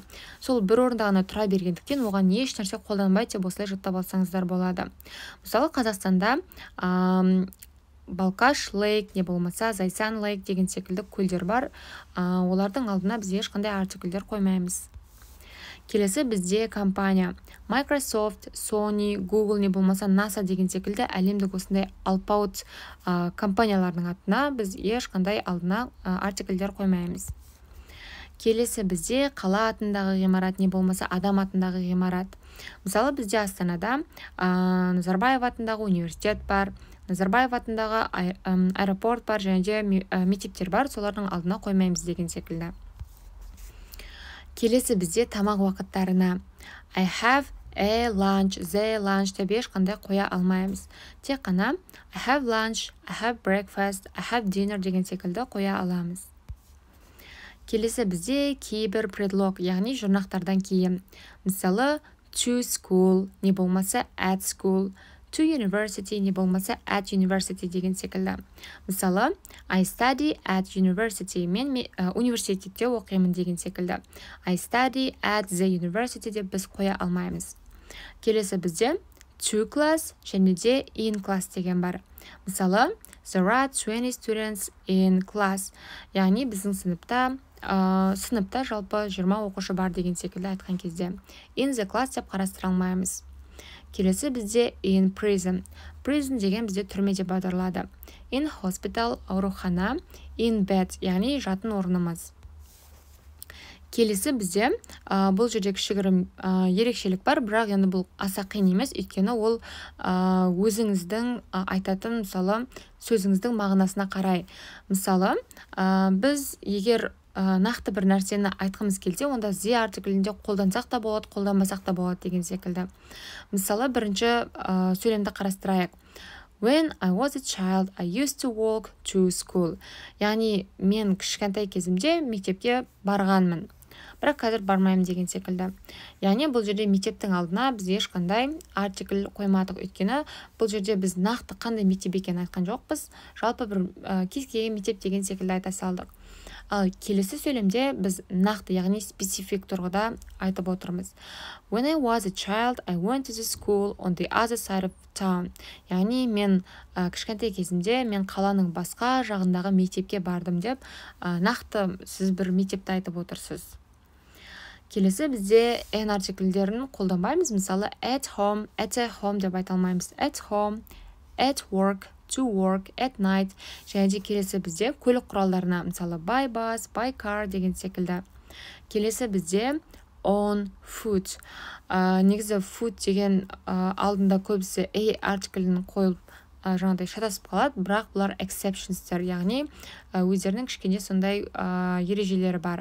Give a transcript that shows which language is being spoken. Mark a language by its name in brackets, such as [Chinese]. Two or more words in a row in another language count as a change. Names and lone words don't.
[Kazakh] Сол бір орында ғана тұра бергендіктен оған еш нәрсе қолданбайды деп осылай жаттап алсаңыздар болады. Мысалы, Қазақстанда Балқаш лейк, не болмаса Зайсан лейк деген секілді көлдер бар. Олардың алдына біз ешқандай артиклдер қоймаймыз. Келесі бізде компания. Microsoft, Sony, Google, не болмаса NASA деген секілді әлемдік осындай алпауыт компаниялардың атына біз ешқандай алдына артиклдер қоймаймыз. Келесі бізде қала атындағы ғимарат, не болмаса адам атындағы ғимарат. Мысалы, бізде Астанада Назарбаев атындағы университет бар, Назарбаев атындағы аэропорт бар, және де мектептер бар, солардың алдына қоймаймыз деген секілді. Келесі бізде тамақ уақыттарына [English] I have a lunch, the lunch [Kazakh] деп ешқандай қоя алмаймыз. Тек қана [English] I have lunch, I have breakfast, I have dinner [Kazakh] деген секілді қоя аламыз. Келесі бізде кейбір предлог, яғни жұрнақтардан кейін. Мысалы, [English] to school, [Kazakh] не болмаса [English] at school, to university [Kazakh] не болмаса [English] at university [Kazakh] деген секілді. Мысалы, [English] I study at university. [Kazakh] Мен университетте оқимын деген секілді. [English] I study at the university [Kazakh] деп біз қоя алмаймыз. Келесі бізде [English] to class [Kazakh] және де [English] in class [Kazakh] деген бар. Мысалы, [English] there are 20 students in class. [Kazakh] Яғни біздің сыныпта жалпы 20 оқушы бар деген секілді айтқан кезде [English] in the class [Kazakh] деп қарастыра алмаймыз. Келесі бізде [English] in prison. [Kazakh] Prison деген бізде түрме деп аударылады. [English] In hospital [Kazakh] аурухана, [English] in bed [Kazakh] яғни жатын орнымыз. Келесі бізде бұл жерде кішігірім ерекшелік бар, бірақ енді бұл аса қиын емес, өйткені ол өзіңіздің айтатын мысалы сөзіңіздің мағынасына қарай. Мысалы, біз егер нақты бір нәрсені айтқымыз келсе, онда the артиклінде қолдансақ та болады, қолданбасақ та болады деген секілді. Мысалы, бірінші сөйлемді қарастырайық. [English] When I was a child, I used to walk to school. [Kazakh] Яғни мен кішкентай кезімде мектепке барғанмын. Бірақ қазір бармаймын деген секілді. Яғни бұл жерде мектептің алдына біз ешқандай артикль қоймадық, өйткені бұл жерде біз нақты қандай мектеп екенін айтқан жоқпыз. Жалпы бір кез келген мектеп деген секілді айта салдық. Ал келесі сөйлемде біз нақты, яғни специфик тұрғыда айтып отырмыз. [English] When I was a child, I went to the school on the other side of town. [Kazakh] Яғни мен кішкентай кезімде мен қаланың басқа жағындағы мектепке бардым деп нақты сіз бір мектепті айтып отырсыз. Келесі бізде n артикльдерін қолданбаймыз. Мысалы, [English] at home [Kazakh] деп айта алмаймыз. [English] At home, at work, to work, at night. [Kazakh] Және де келесі бізде көлік құралдарына, мысалы, [English] by bus, by car [Kazakh] деген секілді. Келесі бізде [English] on foot. [Kazakh] Негізі foot деген алдында көбісі a артиклін қойылып жаңағыдай шатасып қалады, бірақ бұлар exceptionстер, яғни өздерінің кішкене сондай ережелері бар.